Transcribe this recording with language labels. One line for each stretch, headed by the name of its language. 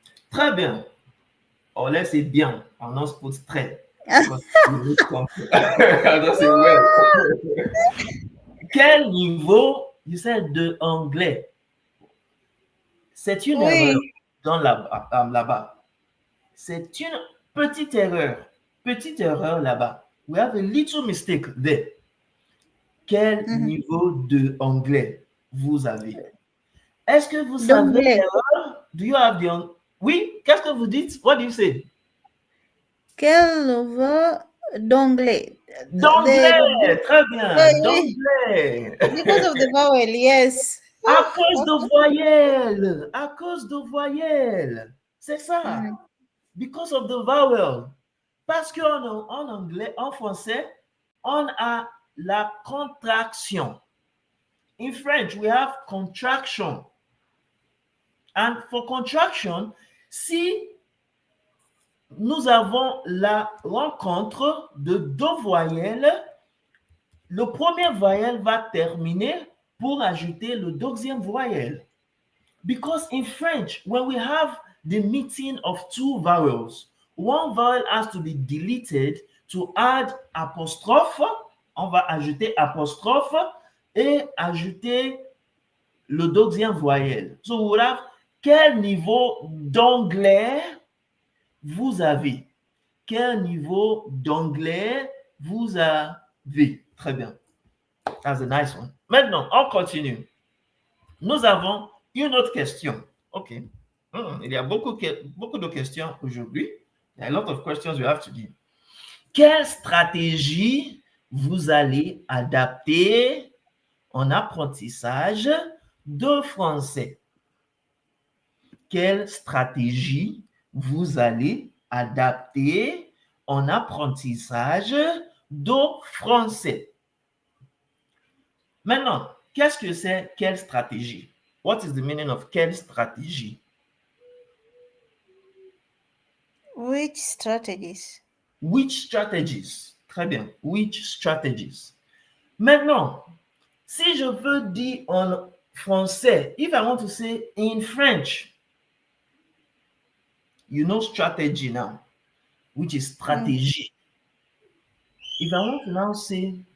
French: Très bien.
English: Or let's say bien. I'll not put très. Because you need something. I'll just say well.
French: Quel niveau,
English: you said,
French: de anglais? C'est une erreur Oui. dans là-bas. C'est une petite erreur. Petite erreur là-bas.
English: We have a little mistake there.
French: Quel niveau de anglais vous avez? Est-ce que vous savez D'anglais. l'erreur?
English: Do you have the...
French: Oui, qu'est-ce que vous dites?
English: What do you say?
French: Quel niveau d'anglais? D'anglais, très bien, Oui. d'anglais.
English: Because of the vowel, yes.
French: À cause de voyelles, à cause de voyelles. C'est ça.
English: Because of the vowel.
French: Parce qu'en anglais, en français, on a la contraction.
English: In French, we have contraction.
French: And for contraction, si nous avons la rencontre de deux voyelles, le premier voyelle va terminer pour ajouter le deuxième voyelle.
English: Because in French, when we have the meeting of two vowels, one vowel has to be deleted to add apostrophe.
French: On va ajouter apostrophe et ajouter le deuxième voyelle.
English: So we would have
French: quel niveau d'anglais vous avez? Quel niveau d'anglais vous avez? Très bien.
English: That's a nice one.
French: Maintenant, on continue. Nous avons une autre question. OK. Il y a beaucoup de questions aujourd'hui. Il y a
English: a lot of questions we have to give.
French: Quelle stratégie vous allez adapter en apprentissage de français? Quelle stratégie vous allez adapter en apprentissage de français? Maintenant, qu'est-ce que c'est quelle stratégie?
English: What is the meaning of quelle stratégie? Which strategies? Which strategies?
French: Très bien.
English: Which strategies?
French: Maintenant, si je veux dire en français,
English: if I want to say in French, you know strategy now, which is stratégie. If I want to now say